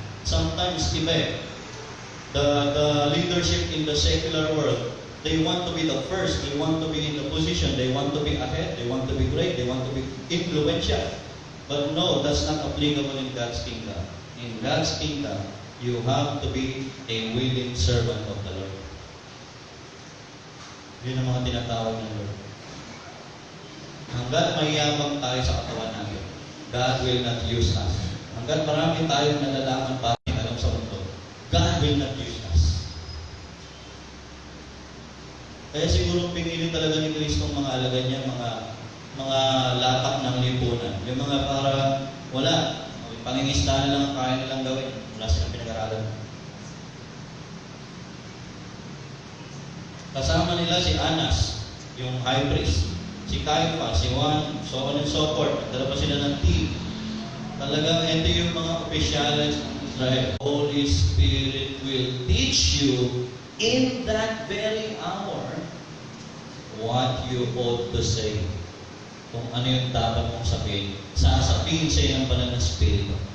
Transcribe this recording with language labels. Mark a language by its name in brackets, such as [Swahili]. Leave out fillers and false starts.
[English] Sometimes, [Filipino] iba eh, [English] the leadership in the secular world, they want to be the first, they want to be in the position, they want to be ahead, they want to be great, they want to be influential. But no, that's not applicable in God's kingdom. In God's kingdom, you have to be a willing servant of the Lord. [Filipino] Yun ang mga tinatawag ng Lord. Hanggat mayabang tayo sa katawan natin, [English] God will not use us. [Filipino] Hanggat marami tayong nalalaman pa alam sa mundo, [English] God will not use us. [Filipino] Kaya siguro pinili talaga ni Kristo ang mga alagad niya, mga latak ng lipunan. Yung mga para wala, pangingistaan na lang ang kaya nilang gawin. Wala silang pinag-aralan. Kasama nila si Anas, yung high priest, si Caiaphas, si Juan, [English] so on and so forth. [Filipino] Dala pa sila ng team. Talagang ito yung mga opisyalis ng Israel. [English] Holy Spirit will teach you in that very hour what you ought to say. [Filipino] Kung ano yung dapat mong sabihin. Sasabihin sa iyo ng banal na Espiritu.